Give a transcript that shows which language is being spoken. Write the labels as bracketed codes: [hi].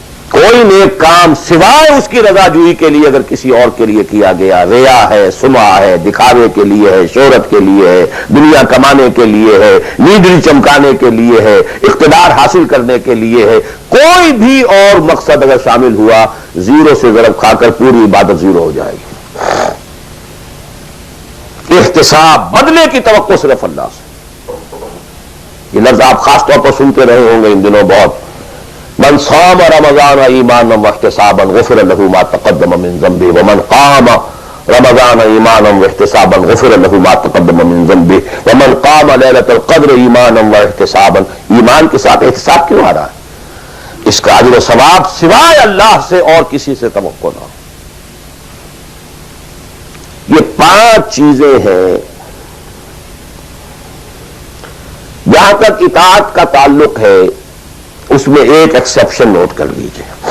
[ur] کوئی نیک کام سوائے اس کی رضا جوئی کے لیے اگر کسی اور کے لیے کیا گیا، ریا ہے، سمعہ ہے، دکھاوے کے لیے ہے، شہرت کے لیے ہے، دنیا کمانے کے لیے ہے، لیڈری چمکانے کے لیے ہے، اقتدار حاصل کرنے کے لیے ہے، کوئی بھی اور مقصد اگر شامل ہوا، زیرو سے ضرب کھا کر پوری عبادت زیرو ہو جائے گی. احتساب، بدلے کی توقع صرف اللہ سے. یہ لفظ آپ خاص طور پر سنتے رہے ہوں گے ان دنوں بہت. [ar] من صام رمضان ایمانا واحتسابا غفر له ما تقدم من ذنبه ومن قام رمضان ایمانا واحتسابا غفر له ما تقدم من ذنبه ومن قام ليلة القدر ایمانا واحتسابا. [ur] ایمان کے ساتھ احتساب کیوں آ رہا ہے؟ اس کا اجر و ثواب سوائے اللہ سے اور کسی سے توقع نہ ہو. یہ 5 چیزیں ہیں. جہاں تک اطاعت کا تعلق ہے اس میں ایک ایکسیپشن نوٹ کر لیجئے.